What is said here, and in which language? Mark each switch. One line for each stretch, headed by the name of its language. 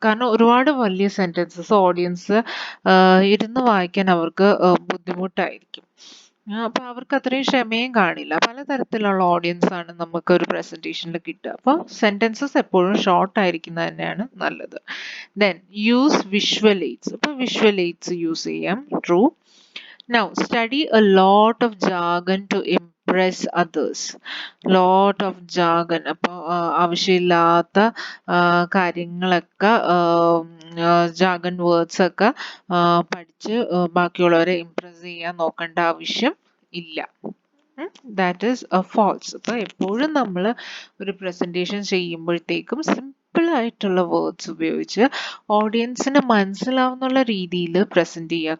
Malayalam: കാരണം ഒരുപാട് വലിയ സെന്റൻസസ് ഓഡിയൻസ് ഇരുന്ന് വായിക്കാൻ അവർക്ക് ബുദ്ധിമുട്ടായിരിക്കും. അപ്പൊ അവർക്ക് അത്രയും ക്ഷമയും കാണില്ല. പലതരത്തിലുള്ള ഓഡിയൻസ് ആണ് നമുക്ക് ഒരു പ്രസന്റേഷനിൽ കിട്ടുക. അപ്പൊ സെന്റൻസസ് എപ്പോഴും ഷോർട്ട് ആയിരിക്കുന്നത് തന്നെയാണ് നല്ലത്.
English: Then use visual aids.
Malayalam: അപ്പൊ വിഷ്വൽ എയ്ഡ്സ് യൂസ് ചെയ്യാം.
English: True. Now study a lot of jargon to impress others. Lot of jargon.
Malayalam: അപ്പോൾ ആവശ്യമില്ലാത്ത കാര്യങ്ങളൊക്കെ ജാഗൺ വേർഡ്സ് ഒക്കെ പഠിച്ച് ബാക്കിയുള്ളവരെ ഇംപ്രസ് ചെയ്യാൻ നോക്കേണ്ട ആവശ്യം ഇല്ല.
English: That is false.
Malayalam: അപ്പോൾ എപ്പോഴും നമ്മൾ ഒരു പ്രസന്റേഷൻ ചെയ്യുമ്പോഴത്തേക്കും സിമ്പിൾ ആയിട്ടുള്ള വേർഡ്സ് ഉപയോഗിച്ച് ഓഡിയൻസിന് മനസ്സിലാവുന്നുള്ള രീതിയിൽ പ്രസന്റ് ചെയ്യുക.